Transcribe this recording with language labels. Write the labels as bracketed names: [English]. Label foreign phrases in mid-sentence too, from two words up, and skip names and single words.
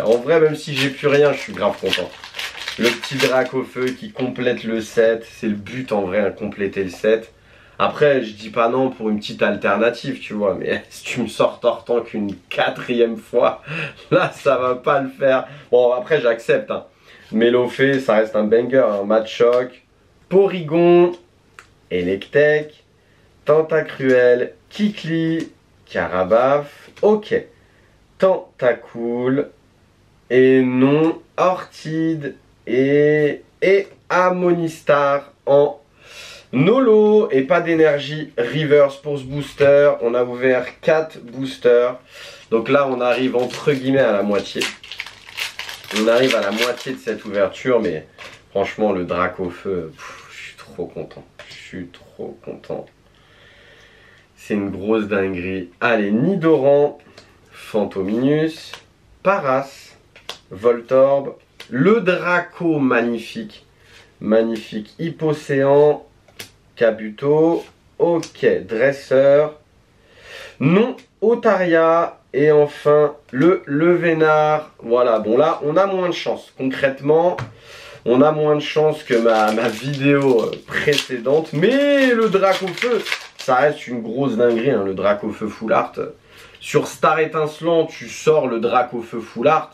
[French] En vrai, même si j'ai plus rien, je suis grave content. Le petit Dracofeu qui complète le set. C'est le but en vrai, hein, compléter le set. Après, je dis pas non pour une petite alternative, tu vois, mais si tu me sors Tortank qu'une 4e fois, là, ça va pas le faire. Bon, après, j'accepte, hein. Mélofée, ça reste un banger, un Machoc, Porygon, Electek, Tentacruel, Kikli, Carabaf, ok, Tentacool, et non, Orchid, et Amonistar en Nolo et pas d'énergie reverse pour ce booster. On a ouvert 4 boosters. Donc là, on arrive entre guillemets à la moitié. On arrive à la moitié de cette ouverture. Mais franchement, le Dracofeu, je suis trop content. Je suis trop content. C'est une grosse dinguerie. Allez, Nidoran, Fantominus, Paras, Voltorb, le Draco magnifique. Magnifique. Hippocéan, Kabuto, ok, Dresseur, non, Otaria, et enfin le Vénard. Voilà, bon là, on a moins de chance. Concrètement, on a moins de chance que ma vidéo précédente. Mais le Dracofeu, ça reste une grosse dinguerie, hein, le Dracofeu [English] full art. [French] Sur Star Étincelant, tu sors le Dracofeu [English] full art.